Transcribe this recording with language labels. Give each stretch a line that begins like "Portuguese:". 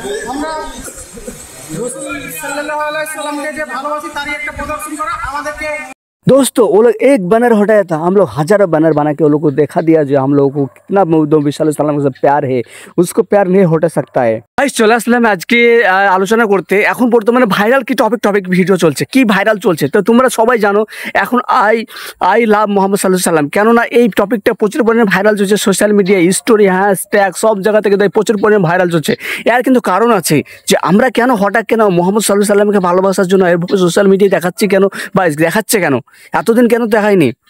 Bangla: আমরা রাসূল সাল্লাল্লাহু আলাইহি সাল্লামকে যে ভালোবাসি তারই একটা প্রদর্শন করা আমাদেরকে।
Hindi: दोस्तों वो लोग एक बैनर हटाया था, हम लोग हजारों बैनर बना के वो लोग को देखा दिया जो हम लोगों को कितना नबी सल्लल्लाहु अलैहि वसल्लम से प्यार है, उसको प्यार नहीं हटा सकता है।
Bangla: गाइस চলে আসলাম আজকে আলোচনা করতে। এখন বর্তমানে ভাইরাল কি টপিক ভিডিও চলছে, কি ভাইরাল চলছে তো তোমরা সবাই জানো। এখন আই লাভ মোহাম্মদ সাল্লাল্লাহু আলাইহি ওয়াসাল্লাম, কেননা এই টপিকটা প্রচুর পরিমাণে ভাইরাল চলছে সোশ্যাল মিডিয়া, স্টোরি, হ্যাশট্যাগ সব জায়গা থেকে প্রচুর পরিমাণে ভাইরাল চলছে। এর কিন্তু কারণ আছে যে আমরা কেন হঠাৎ কেন মোহাম্মদ সাল্লাল্লাহু আলাইহি ওয়াসাল্লামকে ভালোবাসার জন্য এরভাবে সোশ্যাল মিডিয়ায় দেখাচ্ছি কেন, বা দেখাচ্ছে কেন, এতদিন কেন দেখায়নি।